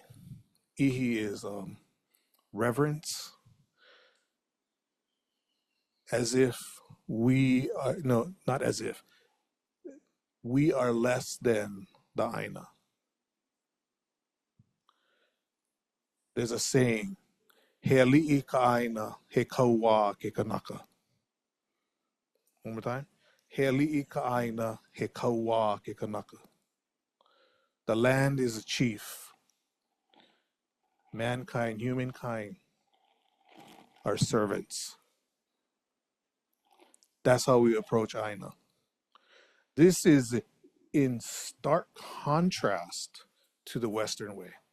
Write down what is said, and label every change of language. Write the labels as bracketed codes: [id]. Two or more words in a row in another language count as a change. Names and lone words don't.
[en] Ihi is reverence, as if we are, no, not as if, we are less than the ʻāina. There's a saying, [haw] he aliʻi ka ʻāina, he kauā ke kanaka. [en] One more time. [haw] He aliʻi ka ʻāina, he kauā ke kanaka. [en] The land is a chief. Mankind, humankind, are servants. That's how we approach ʻāina. This is in stark contrast to the Western way.